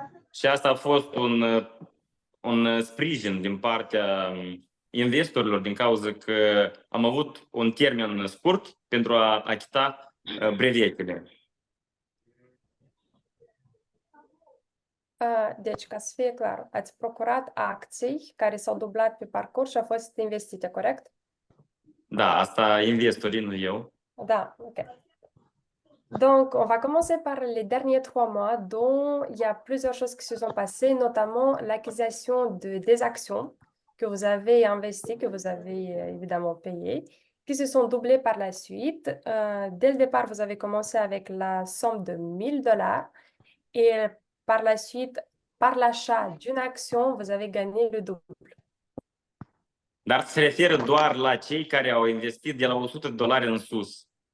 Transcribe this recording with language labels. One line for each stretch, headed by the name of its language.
Romanian: Și asta a fost un sprijin din partea investorilor, din cauza că am avut un termen scurt pentru a achita brevetele. Deci, ca să fie clar, ați procurat acții care s-au dublat pe parcurs și au fost investite, corect? Da, asta investorii, nu eu. Da, ok.
French: Donc, on va commencer par les derniers 3 mois, dont il y a plusieurs choses qui se sont passées, notamment l'acquisition des actions que vous avez investies, que vous avez évidemment payées, qui se sont doublées par la suite. Dès le départ, vous avez commencé avec la somme de $1000 et par la suite, par l'achat d'une action, vous avez gagné le double.
Romanian: Dar se referă doar la cei care au investit de la $100 în sus.